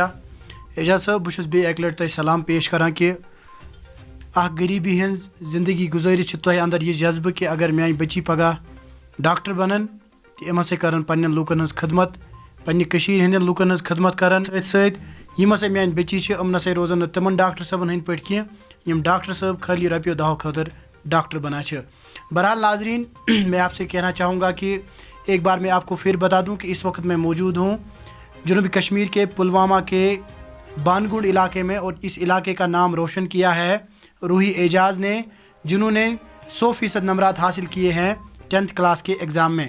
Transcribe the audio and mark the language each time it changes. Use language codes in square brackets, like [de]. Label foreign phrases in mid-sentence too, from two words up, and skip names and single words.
[ks] اعجاز صٲب بہٕ چھُس بیٚیہِ اَکہِ لَٹہِ تۄہہِ سلام پیش کَران کہِ اَکھ غریٖبی ہٕنٛز زندگی گُزٲرِتھ چھِ تۄہہِ اَنٛدر یہِ جذبہٕ کہِ اگر میٛانہِ بٔچی پگاہ ڈاکٹر بَنَن تہٕ یِم ہَسا کَرَن پنٛنٮ۪ن لوٗکَن ہٕنٛز خدمت پنٛنہِ کٔشیٖرِ ہٕنٛدٮ۪ن لوٗکَن ہٕنٛز خدمت کَرَن سۭتۍ سۭتۍ یِم ہَسا میٛانہِ بٔچی چھِ یِم نَسا روزَن نہٕ تِمَن ڈاکٹر صٲبَن ہٕنٛدۍ پٲٹھۍ کینٛہہ یِم ڈاکٹر صٲب خٲلی رۄپیو دَہو خٲطرٕ ڈاکٹر بنا چھِ. [ur] بہرحال ناظرین میں آپ سے کہنا چاہوں گا کہ ایک بار میں آپ کو پھر بتا دوں کہ اس وقت میں موجود ہوں جنوبی کشمیر کے پلوامہ کے بانگنڈ علاقے میں اور اس علاقے کا نام روشن کیا ہے روحی اعجاز نے جنہوں نے 100% نمبرات حاصل کیے ہیں 10th کلاس کے ایگزام میں.